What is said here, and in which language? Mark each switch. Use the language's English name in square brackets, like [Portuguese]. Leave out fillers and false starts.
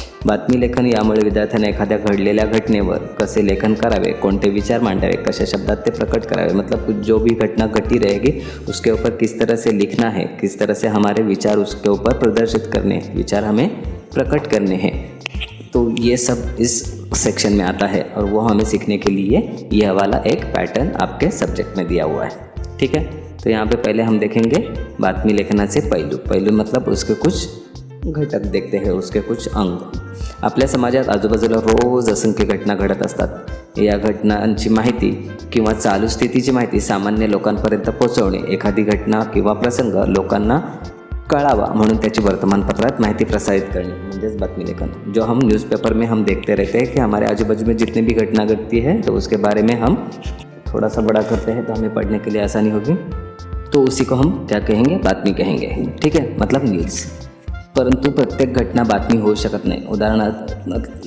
[Marathi] बातमी लेखन यामुळे विद्यार्थ्यांना एखाद्या घडलेल्या घटनेवर कसे लेखन करावे, कोणते विचार मांडावे, कशा शब्दात ते प्रकट करावे, [Hindi] मतलब जो भी घटना घटी रहेगी उसके ऊपर किस तरह से लिखना है, किस तरह से हमारे विचार उसके ऊपर प्रदर्शित करने हैं, विचार हमें प्रकट करने हैं। तो ये सब इस सेक्शन में आता है और वो हमें सीखने के लिए यह वाला एक पैटर्न आपके सब्जेक्ट में दिया हुआ है। ठीक है, तो यहाँ पे पहले हम देखेंगे [Marathi] बातमी लेखनाचे पैलू। [Hindi] पैलू मतलब उसके कुछ घटक देखते हैं, उसके कुछ अंग। [Marathi] आपल्या समाजात आजूबाजूला रोज असंख्य घटना घडत असतात। या घटनांची माहिती किंवा चालू स्थितीची माहिती सामान्य लोकांपर्यंत पोहोचवणे, एखादी घटना किंवा प्रसंग लोकांना कळावा म्हणून त्याची वर्तमानपत्रात माहिती प्रसारित करने, म्हणजे बातमी लेखन। [Hindi] जो हम न्यूज़पेपर में हम देखते रहते हैं कि हमारे आजू बाजू में जितनी भी घटना घटती है तो उसके बारे में हम थोड़ा सा बड़ा करते हैं तो हमें पढ़ने के लिए आसानी होगी। तो उसी को हम क्या कहेंगे, बातमी कहेंगे। ठीक है, मतलब न्यूज़। [Marathi] परंतु प्रत्येक घटना बातमी हो शकत नहीं, उदाहरणार्थ।